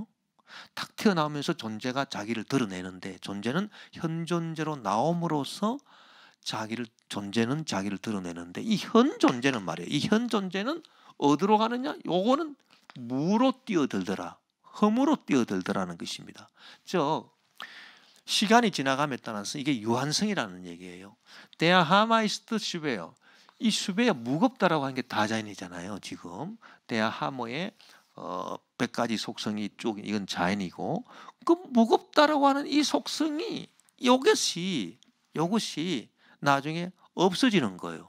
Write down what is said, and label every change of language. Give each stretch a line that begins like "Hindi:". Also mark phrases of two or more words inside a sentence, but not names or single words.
Korean: 탁 튀어나오면서 존재가 자기를 드러내는데, 존재는 현존재로 나옴으로써 존재는 자기를 드러내는데, 이 현존재는 말이에요. 이 현존재는 어디로 가느냐? 요거는 무로 뛰어들더라, 흠으로 뛰어들더라는 것입니다. 즉 시간이 지나감에 따라서 이게 유한성이라는 얘기예요.
German: Der Hammer ist schwer.
Korean: 이 슈베가 무겁다라고 하는 게 다자인이잖아요. 지금
German: Der Hammer
Korean: 의 100가지 속성이 쭉, 이건 자인이고, 그 무겁다라고 하는 이 속성이, 이것이 나중에 없어지는 거예요.